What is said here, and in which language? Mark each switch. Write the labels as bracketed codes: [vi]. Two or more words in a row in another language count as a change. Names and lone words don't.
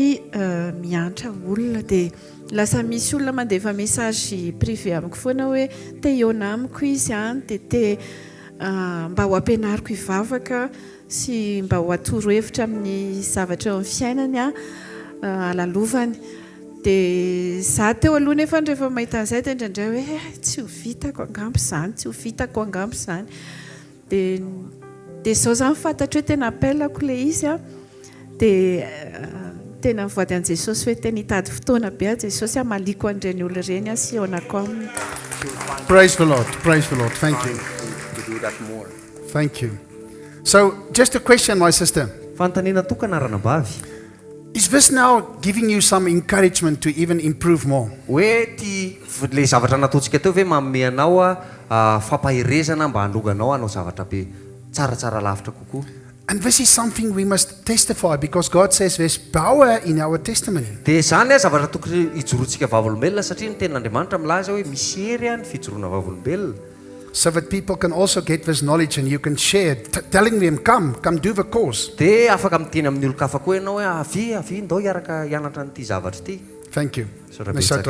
[mg] miantra olona dia lasa misy olona mandefa [fr] message privé [mg] amiko foana hoe te iona amiko izy any dia te mba ho ampianariko hivavaka sy mba ho atoro hevitra amin'ny zavatra eo amin'ny fiainany a alalovany dia za teo aloha nefa rehefa mahita an'izay dia indraindray hoe tsy ho vitako angambo izany tsy ho vitako angambo izany dia zao zany fantatra hoe tena appelako le izy a dia tena mivoady an'i Jesosy hoe tena hitady fotoana be a Jesosy a maliko an'ireny olona ireny a sy eonako aminy. [en] Praise the Lord. Praise the Lord. Thank you. to do that more. Thank you. So, just a question, my sister. [mg] fanontaniana tokana ranabavy [en] Is this now giving you some encouragement to even improve more? [mg] hoe ty le zavatra nataontsika teo hoe manome anao a fampahirezana mba handroganao anao zavatra be tsaratsara lavitra kokoa [en] And this is something we must testify because God says there's power in our testimony. [mg] dia zany a zavatra tokony hijoroantsika vavolombelona satria ny tenin'Andriamanitra milaza hoe misy hery a ny fijoroana vavolombelona [en] So that people can also get this knowledge and you can share, telling them, come do the course. [mg] dia afaka miteny amin'ny olo-kafa koa ianao hoe avy ndao hiaraka hianatra n'ity zavatra ity [en] Thank you. Sorry, Miss [mg] Betsaka.